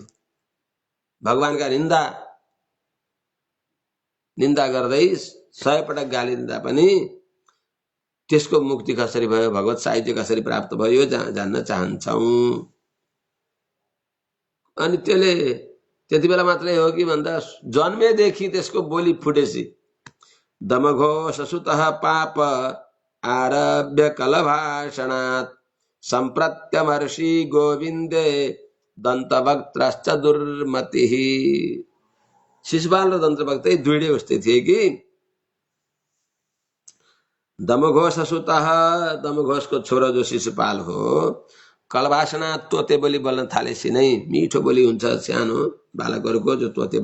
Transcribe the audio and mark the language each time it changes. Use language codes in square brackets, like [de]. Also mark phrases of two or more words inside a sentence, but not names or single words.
[ne] भगवानका निन्दा गर्दै 100 पटक गाली दिँदा पनि त्यसको मुक्ति कसरी भयो, भगवत साहित्य कसरी प्राप्त भयो जान्न चाहन्छौं। अनि त्यसले त्यति बेला मात्रै हो कि भन्दा जन्मेदेखि त्यसको बोली फुटेसी [sa] दमघोष सुतः पाप आरभ्य कलभाषणात् सम्प्रत्यमर्षि गोविन्दे दन्तवक्त्रश्च दुर्मतिः। [ne] शिशुपाल र दन्तवक्तै दुईटै उस्तै थिए कि [sa] दमघोष सुतः, [ne] दमघोष को छोरो जो शिशुपाल हो, कलवासना तोते बोली बोल्न थालेपछि नै, मिठो बोली हुन्छ सानो बालकहरूको जो तोते